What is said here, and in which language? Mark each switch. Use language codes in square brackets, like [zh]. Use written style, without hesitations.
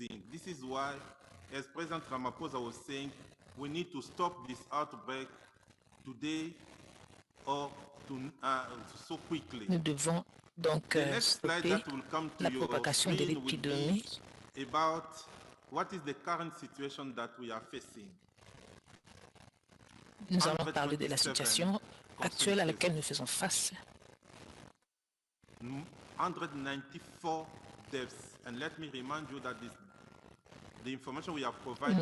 [en] This is why, as President Ramaphosa was saying, we need to stop this outbreak today or so quickly. [fr] nous devons donc stopper la propagation de l'épidémie. [en] About what is the current situation that we are facing. [fr] Nous allons parler de la situation actuelle à laquelle nous faisons face. [en] 194 deaths, and let me remind you that the information we have provided